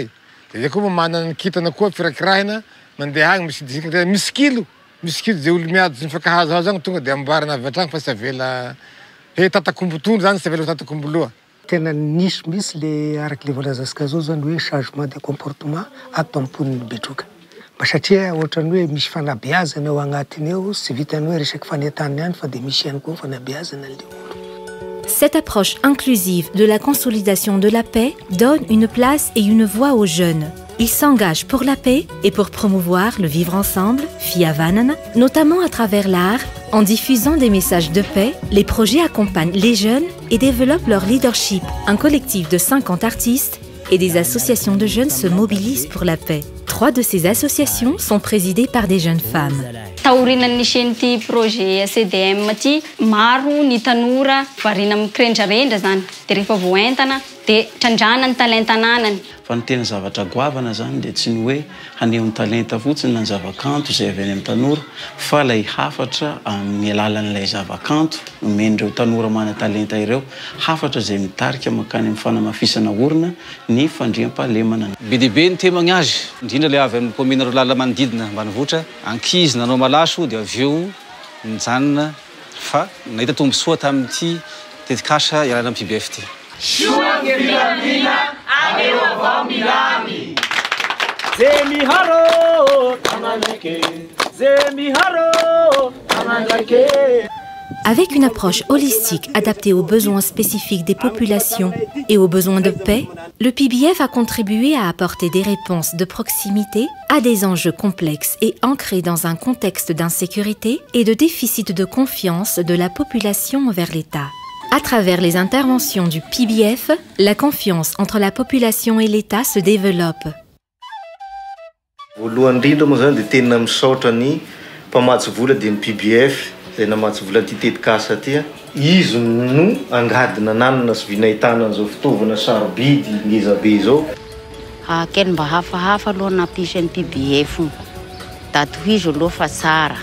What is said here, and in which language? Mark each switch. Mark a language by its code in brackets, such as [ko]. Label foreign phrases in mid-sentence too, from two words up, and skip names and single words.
[mg] Dia zay koa manana ny kitana koa firakirahina mandeha agny misy kilo zay olo miady sy mifankahazohazo agny tonga dia amboarina avy atragny fa sy avela tatakombotondro zany sy avela tatakomboloa. Tena misy le araky le volazasika zao zany hoe [fr] changement de comportement [mg] ato ampon'ny Betchouk. Satria ohatrany hoe misy fanabeazana ao agnatiny eo sy vitany hoe resaky fanentanana ihany fa dia misy ihany koa fanabeazana le olo. [fr] Cette approche inclusive de la consolidation de la paix donne une place et une voix aux jeunes. Ils s'engagent pour la paix et pour promouvoir le vivre ensemble, Fiavanana, notamment à travers l'art. En diffusant des messages de paix, les projets accompagnent les jeunes et développent leur leadership. Un collectif de 50 artistes et des associations de jeunes se mobilisent pour la paix. 3 de ces associations sont présidées par des jeunes femmes. [mg] Taorinan nisy projet CDM ty maro ny tanora varina mikirendrarendra zany dia rehefa voentana dia trandrana ny talentananany. Fa ny tena zavatra goavana zany dia tsy ny hoe haneho ny talenta fotsiny na ny zavakanto izay avy any amin'ny tanora fa ilay hafatra amin'ny alalan'ilay zavakanto nomen'ireo tanora mana talenta ireo hafatra izay mitarika makany amin'ny fanamafisana orona ny fandriam-pahalemana. Be dia be ny temagny azy indrindra ilay avy amin'ny [fr] commune rurale [mg] manodidina ambanivohitra ankizy nanao malaso dia avy eo mijanona fa nahita tombosoa tamin'ity tetikasa iarana amin'ny PBF ty. [fr] Avec une approche holistique adaptée aux besoins spécifiques des populations et aux besoins de paix, le PBF a contribué à apporter des réponses de proximité à des enjeux complexes et ancrés dans un contexte d'insécurité et de déficit de confiance de la population envers l'État. À travers les interventions du PBF, la confiance entre la population et l'État se développe. [mg] PBF zay namatsy vola ty tetikasa ty izy no angadina nanana sy vinahitana an'izao fitaovana sarobidy ngezabe zao. Kely mba hafahafa aloha nampisy ny PBF da tohizo aloha fa tsara.